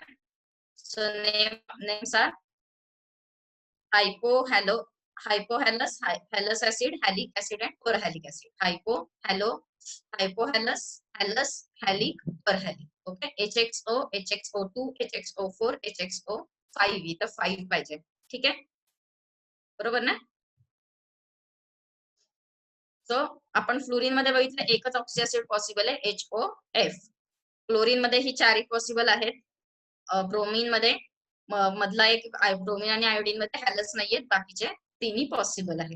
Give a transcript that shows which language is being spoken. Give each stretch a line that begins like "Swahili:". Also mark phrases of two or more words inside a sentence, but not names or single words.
English: so names are hypohallous acid, halic acid and perhalic acid. Hypohallous, hallous, halic, perhalic. Okay, HXO, HXO2, HXO4, HXO5.
Marathi: इथं 5 पाहिजे. ठीक आहे, बरोबर ना. सो आपण फ्लोरीन मध्ये बघितलं एकच
English: oxy acid possible
Marathi: आहे HOF. क्लोरीन मध्ये ही चारही पॉसिबल आहेत. ब्रोमीन मध्ये मधला एक ब्रोमीन आणि आयोडीन मध्ये हॅलस नाहीयेत, बाकीचे तिन्ही पॉसिबल आहेत.